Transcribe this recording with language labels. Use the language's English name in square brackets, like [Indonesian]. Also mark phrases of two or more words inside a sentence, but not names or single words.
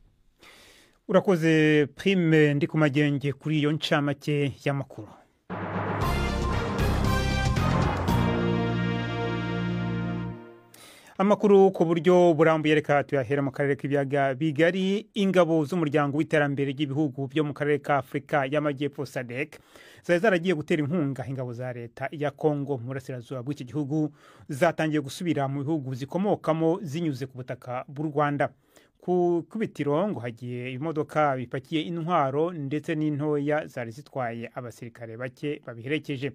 [Kinyarwanda] urakoze Prime ndi kumagenge kuri iyo ncamake y'amakuru. Amakuru ku buryo burambuye reka tuyahera mu karere k'ibiyaga bigari. Ingabo z'umuryango w'iterambere ry'ibihugu byo mu karere ka Afrika y'Amajyepfo SADC zaragiye gutera inkunga ingabo za leta ya Kongo mu burasirazuba bw'iki gihugu, zatangiye gusubira mu bihugu zikomokamo zinyuze ku butaka bw'u Rwanda. Ku kubitiro ngo hagiye imodoka bipakiye intwaro ndetse n'intoya zari zitwaye abasirikare bake babiherekeje.